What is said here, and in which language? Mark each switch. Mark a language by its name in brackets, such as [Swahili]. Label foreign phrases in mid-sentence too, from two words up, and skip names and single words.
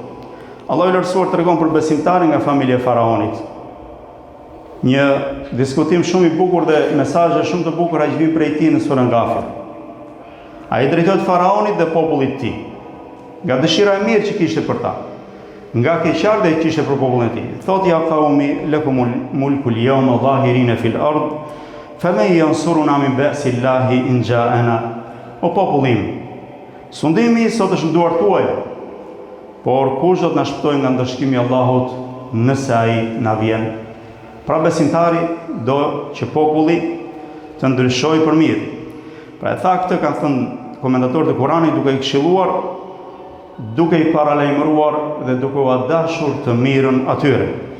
[Albanian] Allahu i lartësuar tregon për besimtarin nga familja e Faraonit. Një diskutim shumë i bukur dhe mesazhe shumë të bukura që vijnë prej tij në surën Ghafir. Ai drejtohet Faraonit dhe popullit të tij, nga dëshira e mirë që kishte për ta, nga keqardhja që kishte për popullin e tij. [Arabic] Thotë يا قوم لكم الملك اليوم ظاهرين في الأرض فمن ينصرنا من بأس الله إن جاءنا. [Albanian] O popullim, sundimi sot është në duart tuaja, por kush do të na shpëtojë nga ndëshkimi i Allahut nëse ai na vjen? Pra besimtari do që populli të ndryshojë për mirë. Pra e tha këtë kanë thënë komentatorët e Kuranit duke i këshilluar, duke i paralajmëruar dhe duke u dashur të mirën atyre.